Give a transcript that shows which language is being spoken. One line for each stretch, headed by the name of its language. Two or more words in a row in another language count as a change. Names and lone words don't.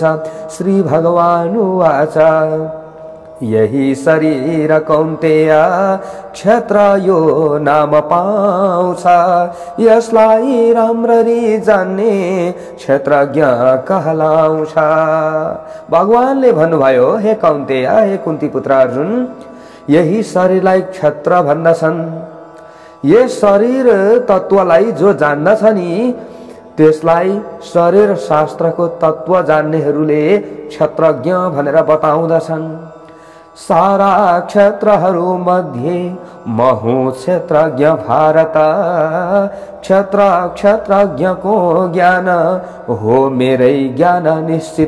Sanskrit: श्री भगवान उवाच
Nepali: यही शरीर कौन्तेय क्षेत्र यो नाम पाउँछ, यसलाई राम्ररी जान्ने क्षेत्रज्ञ कहलाउँछ। भगवानले भन्नुभयो, हे कौन्तेय, हे कुन्ती पुत्र अर्जुन, यही शरीरलाई क्षेत्र भन्दछन्। यस शरीर तत्वलाई जो जान्दछ नि त्यसलाई शरीर शास्त्रको तत्व जान्नेहरूले क्षेत्रज्ञ भनेर बताउँदछन्। सारा क्षेत्रहरू मध्ये म हुँ क्षेत्रज्ञ भारत, क्षेत्रज्ञको ज्ञान हो मेरै ज्ञान निश्चित।